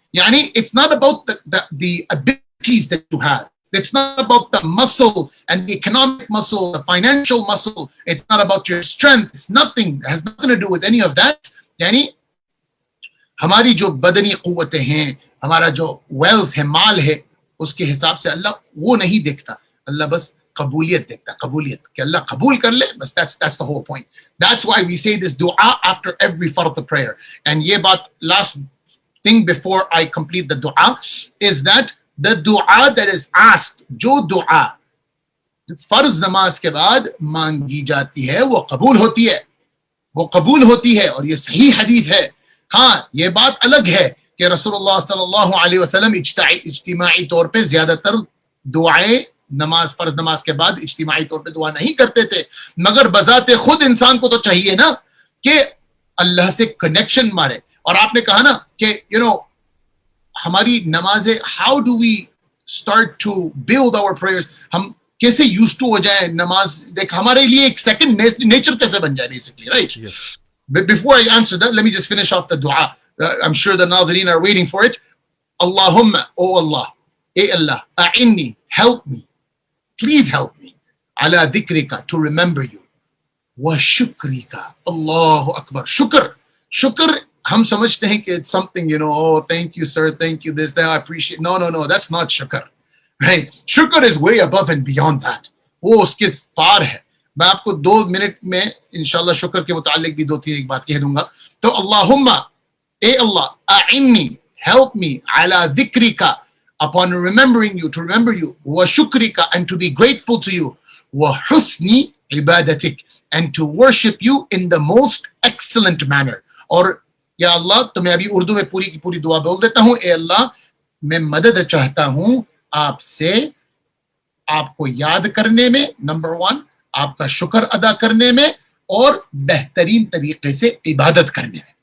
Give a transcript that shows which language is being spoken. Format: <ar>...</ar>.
<hi>यानी</hi> <en>it's not about the abilities that you have. It's not about the muscle and the economic muscle, the financial muscle. It's not about your strength. It's nothing. It has nothing to do with any of that.</en> <hi>यानी हमारी जो बदनी कुव्वतें हैं, हमारा जो wealth है, माल है, उसके हिसाब से अल्लाह वो नहीं देखता. अल्लाह बस कबूलियत देखता, कबूलियत, कि अल्लाह कबूल कर ले, बस.</hi> <en>That's the whole point. That's why we say this dua after every fard prayer. And</en> <hi>ये बात,</hi> <en>last thing before I complete the dua, is that the dua that is asked,</en> <hi>जो दुआ फर्ज नमाज के बाद मांगी जाती है, वो कबूल होती है,</hi> <en>वो कबूल होती है.</en> <hi>और ये सही हदीस है. हाँ, ये बात अलग है कि रसूलुल्लाह सल्लल्लाहु अलैहि वसल्लम इज्तिमाई तौर पे ज्यादातर दुआएं नमाज, फर्ज नमाज के बाद इज्तिमाई तौर पे दुआ नहीं करते थे. मगर बजाते खुद इंसान को तो चाहिए ना कि अल्लाह से कनेक्शन मारे. और आपने कहा ना कि हमारी नमाजें,</hi> <en>how do we start to build our prayers,</en> <hi>हम कैसे यूज्ड टू हो जाए नमाज, देख हमारे लिए एक सेकंड नेचर कैसे बन जाए, basically, right?</hi> <en>But before I answer that, let me just finish off the dua. I'm sure the Nazarin are waiting for it. Allahumma, oh Allah, Allah, a'inni, help me, please help me,</en> <ar>ala dhikrika,</ar> <en>to remember you,</en> <ar>wa shukrika,</ar> <en>Allahu Akbar. Shukr,</en> <hi>hum samajhte hain ki</hi> <en>it's something, oh, thank you, sir, thank you, this, that, I appreciate. No, that's not shukr. Right? Shukr is way above and beyond that.</en> <hi>वो उसके पार है. मैं आपको 2 minute में इंशाल्लाह शुक्र के मुतालिक भी 2-3 एक बात कह दूंगा. तो अल्लाहुम्मा, ए अल्लाह,</hi> <en>a'inni, help me, ala dhikrika, upon remembering you, to remember you, wa shukrika, and to be grateful to you, wa husni ibadatik, and to worship you in the most excellent manner.</en> <hi>और या अल्लाह, तो मैं अभी उर्दू में पूरी की पूरी दुआ बोल देता हूँ. ए अल्लाह, मैं मदद चाहता हूँ आपसे, आपको याद करने में, नंबर 1, आपका शुक्र अदा करने में, और बेहतरीन तरीके से इबादत करने में.</hi>